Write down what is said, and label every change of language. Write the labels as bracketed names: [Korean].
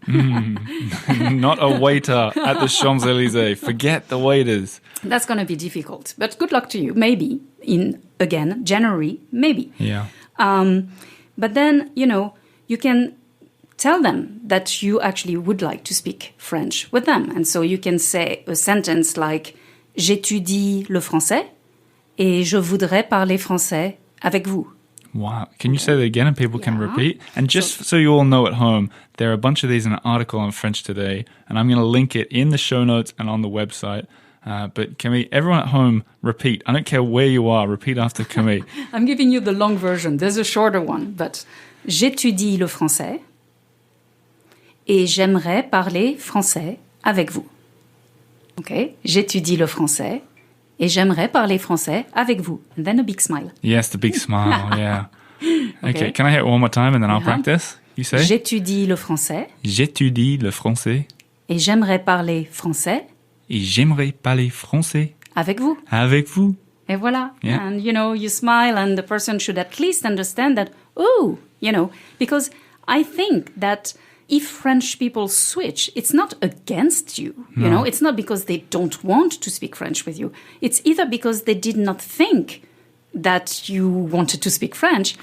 [English] Not a waiter at the Champs-Élysées. Forget the waiters. That's going to be difficult, but good luck to you. Maybe in, again, January, maybe. Yeah. But then, you know, you can tell them that you actually would like to speak French with them. And so you can say a sentence like, [French] j'étudie le français et je voudrais parler français avec vous. [English] Wow. Can you say that again and people can Yeah. repeat? And just so you all know at home, there are a bunch of these in an article on French Today, and I'm going to link it in the show notes and on the website. But Camille, everyone at home, repeat. I don't care where you are, repeat after Camille. I'm giving you the long version. There's a shorter one, but [French] j'étudie le français et j'aimerais parler français avec vous. Okay? J'étudie le français et j'aimerais parler français avec vous. [English] And then a big smile. Yes, the big smile, yeah. Okay, Okay. can I hear it one more time and then I'll Yeah. practice? You say? [French] J'étudie le français J'étudie le français et j'aimerais parler français et j'aimerais parler français avec vous. avec vous. Et voilà. [English] Yeah. And, you smile and the person should at least understand that, oh, because I think that if French people switch, it's not against you. It's not because they don't want to speak French with you. It's either because they did not think that you wanted to speak French,